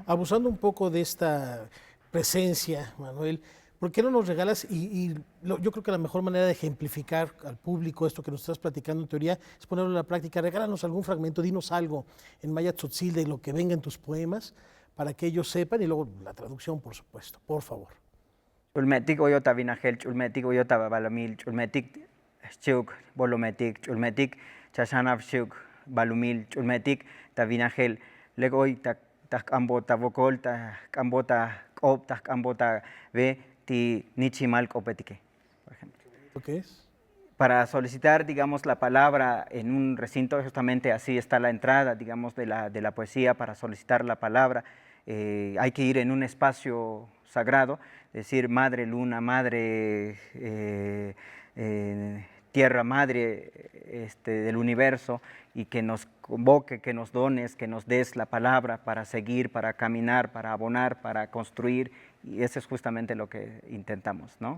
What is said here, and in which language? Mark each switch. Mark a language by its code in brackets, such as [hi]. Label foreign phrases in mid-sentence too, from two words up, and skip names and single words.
[es] Abusando un poco de esta presencia, Manuel, ¿por qué no nos regalas? Yo creo que la mejor manera de ejemplificar al público esto que nos estás platicando en teoría es ponerlo en la práctica. Regálanos algún fragmento, dinos algo en maya tzotzil de lo que venga en tus poemas para que ellos sepan y luego la traducción, por supuesto, por favor. [tzo] Chulmetik oyota vinajel, chulmetik oyota balamil, chulmetik chuk bolometik, chulmetik chashanav chuk balumil, chulmetik ta vinajel, legoy tak ambota vokol, tak ambota op, tak ambota ve, ti nichimal kopetike, [es] por ejemplo. ¿Qué es? Para solicitar, digamos, la palabra en un recinto, justamente así está la entrada, digamos, de la poesía, para solicitar la palabra. Hay que ir en un espacio sagrado, decir madre luna, madre tierra, madre del universo, y que nos convoque, que nos dones, que nos des la palabra para seguir, para caminar, para abonar, para construir, y eso es justamente lo que intentamos, ¿no?